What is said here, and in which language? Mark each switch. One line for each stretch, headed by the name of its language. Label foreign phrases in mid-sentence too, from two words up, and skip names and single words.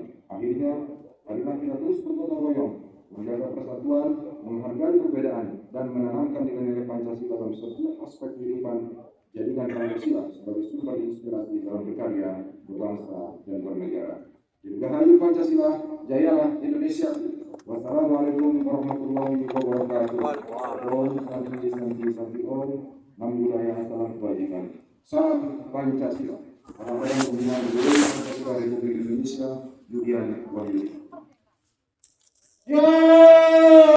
Indonesian: Akhirnya, marilah kita terus bergotong royong, menjaga persatuan, menghargai perbedaan, dan menanamkan nilai-nilai Pancasila dalam setiap aspek kehidupan. Jadikan Pancasila sebagai sumber inspirasi dalam berkarya, berbangsa, dan bernegara. Dirgahayu Pancasila, jayalah Indonesia.
Arabic: والسلام عليكم ورحمة الله وبركاته.
Sanskrit: ॐ शान्ति शान्ति शान्ति ॐ.
Indonesian: Nam budaya, salam kebajikan. Salam Pancasila. Salam Pembinaan Budaya Pancasila Republik Indonesia. Yudian Wahyu.